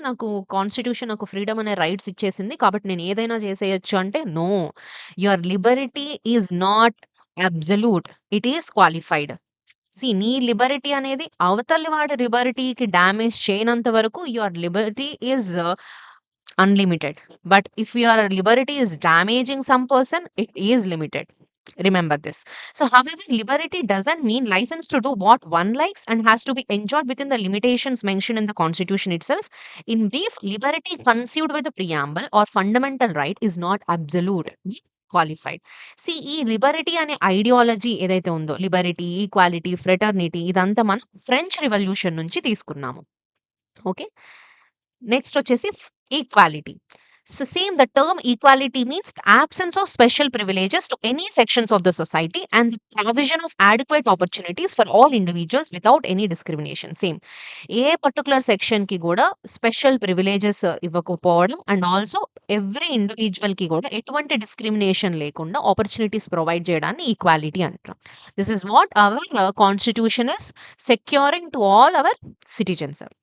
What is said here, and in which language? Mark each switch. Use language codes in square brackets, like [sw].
[te] నాకు కాన్స్టిట్యూషన్ నాకు ఫ్రీడమ్ అనే రైట్స్ ఇచ్చేసింది. కాబట్టి నేను ఏదైనా చేసేయొచ్చు అంటే no. [en] Your liberty is not absolute. It is qualified. [te] నీ లిబర్టీ అనేది అవతలి వాడి లిబర్టీకి డ్యామేజ్ చేయనంత వరకు [en] Your liberty is unlimited. But if your liberty is damaging some person, it is limited. Remember this. So, however, liberty doesn't mean license to do what one likes and has to be enjoyed within the limitations mentioned in the Constitution itself. In brief, liberty conceived by the preamble or fundamental right is not absolute. Qualified. [te] ఈ Liberty అనే ideology ఏదైతే ఉందో Liberty, equality, fraternity ఇదంతా మనం French revolution నుంచి తీసుకున్నాము. Okay. Next వచ్చేసి equality. [en] So same the term equality means the absence of special privileges to any sections of the society and the provision of adequate opportunities for all individuals without any discrimination. Same. [te] ఏ particular సెక్షన్‌కి గూడా special privileges ఇవ్వకపోవడం and also every ఇండివిడ్యువల్‌కి గూడా ఎటువంటి discrimination లేకుండా opportunities provide చేయడాన్ని equality అంటాం. [en] This is what our constitution is securing to all our citizens.